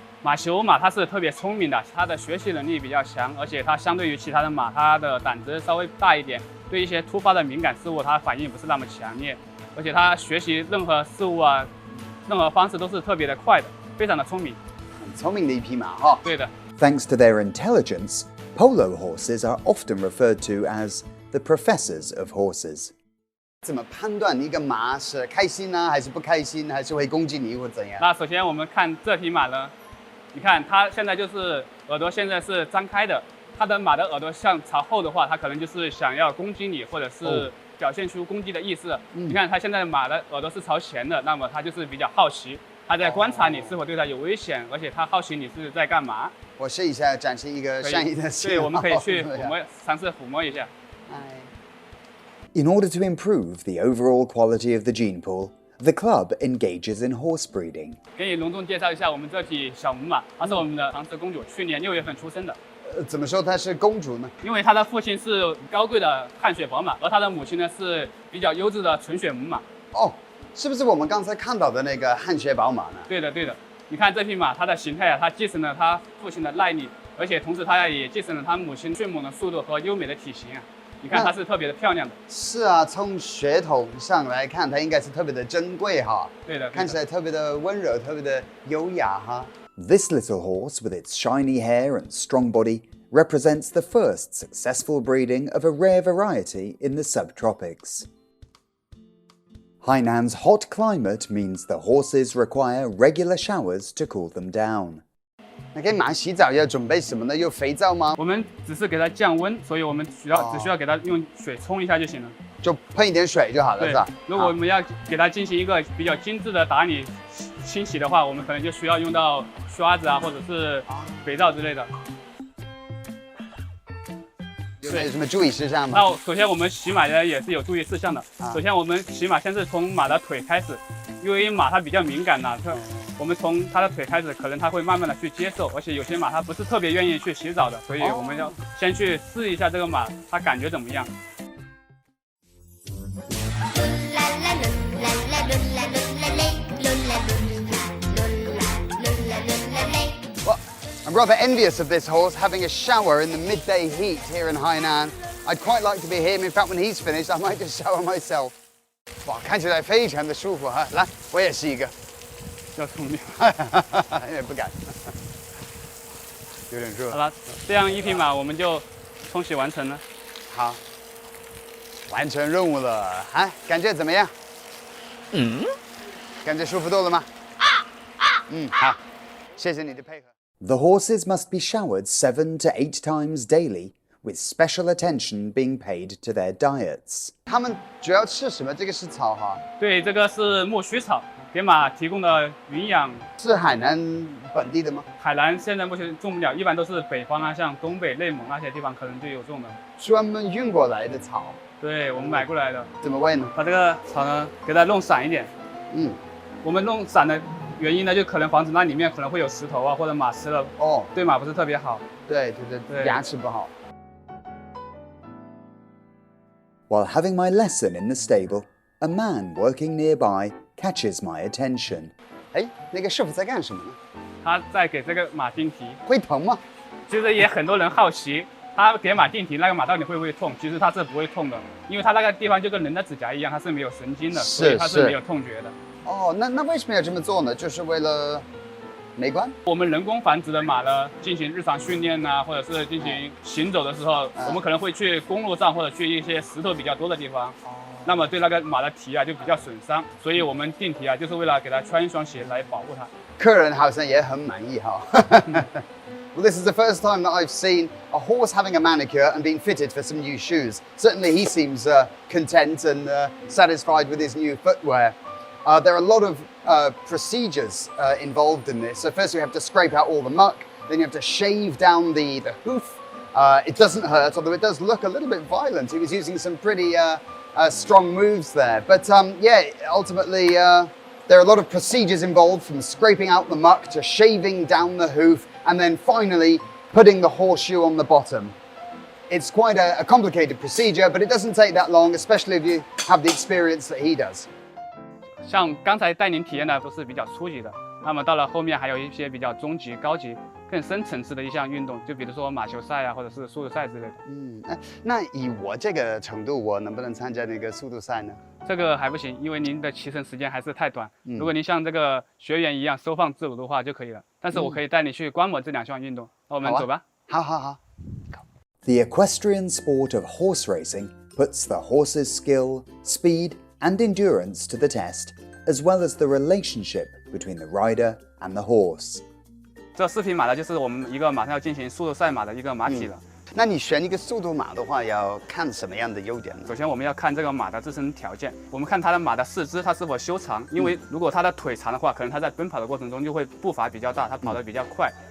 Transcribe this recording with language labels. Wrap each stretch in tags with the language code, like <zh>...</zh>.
<zh>马球马它是特别聪明的，它的学习能力比较强，而且它相对于其他的马，它的胆子稍微大一点，对一些突发的敏感事物，它反应不是那么强烈，而且它学习任何事物啊，任何方式都是特别的快的，非常的聪明。很聪明的一匹马哈。对的。</zh> <en>Thanks to their intelligence, polo horses are often referred to as the professors of horses.</en> <zh>怎么判断一个马是开心呢，还是不开心，还是会攻击你或怎样？那首先我们看这匹马呢，你看它现在就是耳朵现在是张开的，它的马的耳朵向朝后的话，它可能就是想要攻击你，或者是表现出攻击的意思。你看它现在马的耳朵是朝前的，那么它就是比较好奇，它在观察你是否对它有危险，而且它好奇你是在干嘛。我试一下展示一个善意的信号。对，我们可以去抚摸，尝试抚摸一下。</zh> <en>In order to improve the overall quality of the gene pool, the club engages in horse breeding.</en> <zh>给你隆重介绍一下我们这匹小母马，它是我们的长舌公主，去年6月份出生的。怎么说她是公主呢？因为她的父亲是高贵的汗血宝马，而她的母亲呢是比较优质的纯血母马。哦，是不是我们刚才看到的那个汗血宝马呢？对的，对的。你看这匹马，它的形态啊，它继承了它父亲的耐力，而且同时它也继承了它母亲迅猛的速度和优美的体型啊。你看它是特别的漂亮的。是啊，从血统上来看，它应该是特别的珍贵哈。对的，看起来特别的温柔，特别的优雅哈。</zh> <en>This little horse, with its shiny hair and strong body, represents the first successful breeding of a rare variety in the subtropics. Hainan's hot climate means the horses require regular showers to cool them down.</en> <zh>那给马洗澡要准备什么呢？有肥皂吗？我们只是给它降温，所以我们只需要给它用水冲一下就行了。就喷一点水就好了，是吧？如果我们要给它进行一个比较精致的打理清洗的话，我们可能就需要用到刷子啊，或者是肥皂之类的。有什么注意事项吗？那首先我们洗马呢也是有注意事项的。首先我们洗马先是从马的腿开始，因为马它比较敏感呐，我们从它的腿开始，可能它会慢慢的去接受，而且有些马它不是特别愿意去洗澡的，所以我们要先去试一下这个马它感觉怎么样。</zh> <en>I'm rather envious of this horse having a shower in the midday heat here in Hainan. I'd quite like to be him. In fact, when he's finished, I might just shower myself.</en> <zh>哇，看起来非常的舒服哈！来，我也试一个。要聪明，有点不敢，有点热。好了，这样一匹马我们就冲洗完成了。好，完成任务了。啊，感觉怎么样？感觉舒服多了吗？好，谢谢你的配合。</zh> <en>The horses must be showered 7 to 8 times daily, with special attention being paid to their diets.</en> <zh>他们主要吃什么？这个是草哈。对，这个是苜蓿草，给马提供的营养。是海南本地的吗？海南现在目前种不了，一般都是北方啊，像东北、内蒙那些地方可能就有种的。专门运过来的草。对，我们买过来的。怎么喂呢？把这个草呢，给它弄散一点。我们弄散的原因呢，就可能防止那里面可能会有石头啊，或者马吃了，对马不是特别好。对，牙齿不好。</zh> <en>While having my lesson in the stable, a man working nearby catches my attention.</en> <zh>哎，那个师傅在干什么呢？他在给这个马定蹄。会疼吗？其实也很多人好奇，他给马定蹄，那个马到底会不会痛？其实它是不会痛的，因为它那个地方就跟人的指甲一样，它是没有神经的，所以它是没有痛觉的。哦，那为什么要这么做呢？就是为了美观？我们人工繁殖的马呢，进行日常训练啊，或者是进行行走的时候，我们可能会去公路上或者去一些石头比较多的地方，那么对那个马的蹄啊就比较损伤，所以我们定蹄啊就是为了给它穿一双鞋来保护它。客人好像也很满意哈。</zh> <en>Well, this is the first time that I've seen a horse having a manicure and being fitted for some new shoes. Certainly he seems content and satisfied with his new footwear. There are a lot of procedures involved in this. So first you have to scrape out all the muck, then you have to shave down the hoof. It doesn't hurt, although it does look a little bit violent. He was using some pretty strong moves there. But yeah, ultimately there are a lot of procedures involved, from scraping out the muck to shaving down the hoof, and then finally putting the horseshoe on the bottom. It's quite a complicated procedure, but it doesn't take that long, especially if you have the experience that he does.</en> <zh>像刚才带您体验的都是比较初级的，那么到了后面还有一些比较中级、高级、更深层次的一项运动，就比如说马球赛啊，或者是速度赛之类的。那以我这个程度，我能不能参加那个速度赛呢？这个还不行，因为您的骑乘时间还是太短。如果您像这个学员一样收放自如的话就可以了。但是我可以带你去观摩这2项运动。那我们走吧。好好好。</zh> <en>The equestrian sport of horse racing puts the horse's skill, speed, and endurance to the test, as well as the relationship between the rider and the horse.</en> <zh>这4匹马呢，就是我们一个马上要进行速度赛马的一个马体了。那你选一个速度马的话，要看什么样的优点呢？首先，我们要看这个马的自身条件，我们看它的马的四肢，它是否修长。因为如果它的腿长的话，可能它在奔跑的过程中就会步伐比较大，它跑得比较快。</zh>